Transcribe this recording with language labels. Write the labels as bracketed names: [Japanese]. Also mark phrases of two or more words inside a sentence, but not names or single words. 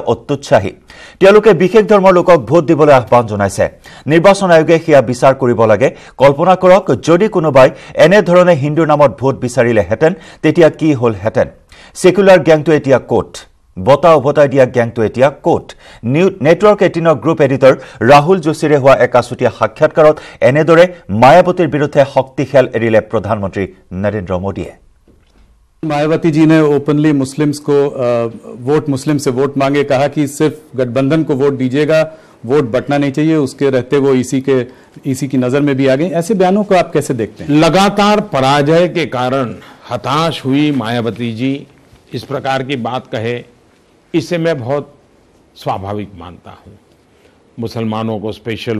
[Assamese] অত্যুৎসাহী তেওঁলোকে বিশেষ ধৰ্মৰ লোকক ভোট দিবলৈ আহ্বান জনাইছে নিৰ্বাচন আয়োগে হিয়া বিচাৰ কৰিব লাগে কল্পনা কৰক যদি কোনোবাই এনে ধৰণে হিন্দুৰ নামত ভোট বিচাৰিলেহেঁতেন তেতিয়া কি হলহেঁতেন সেকুলাৰ গ্যাংটো এতিয়া কোট বতা উভতাই দিয়া গ্যাংটো এতিয়া কোট নেটৱৰ্ক 18 [English] group editor [Assamese] ৰাহুল যোশীৰে হোৱা একাছুতীয়া সাক্ষাৎকাৰত এনেদৰে মায়াবতীৰ বিৰুদ্ধে শক্তি খেল এৰিলে প্ৰধানমন্ত্ৰী নৰেন্দ্ৰ মোদীয়ে [Hindi] मायावती जी ने [English] openly Muslims [Hindi] को मुस्लिम से वोट मांगे कहा कि सिर्फ गठबंधन को वोट दीजिएगा वोट बंटना नहीं चाहिए उसके रहते वो इसी की नजर में भी आ गई ऐसे बयानों को आप कैसे देखते हैं लगातार पराजय के कारण हताश हुई मायावती जी इस प्रकार की बात कहे इसे मैं बहुत स्वाभाविक मानता हूं मुसलमानों को स्पेशल